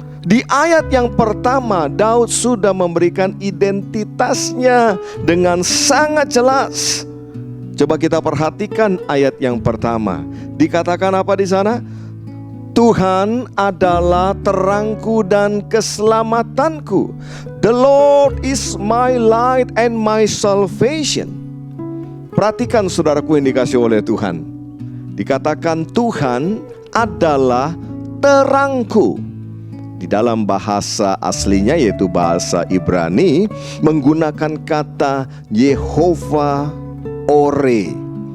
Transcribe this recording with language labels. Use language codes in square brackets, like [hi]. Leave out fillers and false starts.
[id] Di ayat yang pertama, Daud sudah memberikan identitasnya dengan sangat jelas. Coba kita perhatikan ayat yang pertama. Dikatakan apa di sana? Tuhan adalah terangku dan keselamatanku. [en] The Lord is my light and my salvation. [id] Perhatikan saudaraku yang dikasih oleh Tuhan. Dikatakan Tuhan adalah terangku. Di dalam bahasa aslinya yaitu bahasa Ibrani menggunakan kata Yehovah Ore.